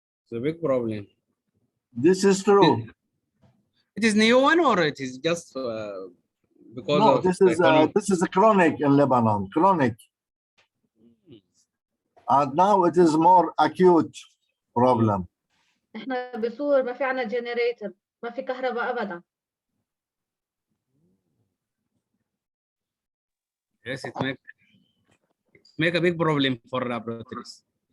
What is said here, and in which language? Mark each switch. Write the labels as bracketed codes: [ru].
[en] It's a big problem. This is true. It is new one, or it is just because No, of this is a chronic in Lebanon, chronic. And now it is more acute problem. [ar] احنا بسور ما في عنا جنريتر، ما في كهرباء ابدا. [en] Yes, it make a big problem for laboratories.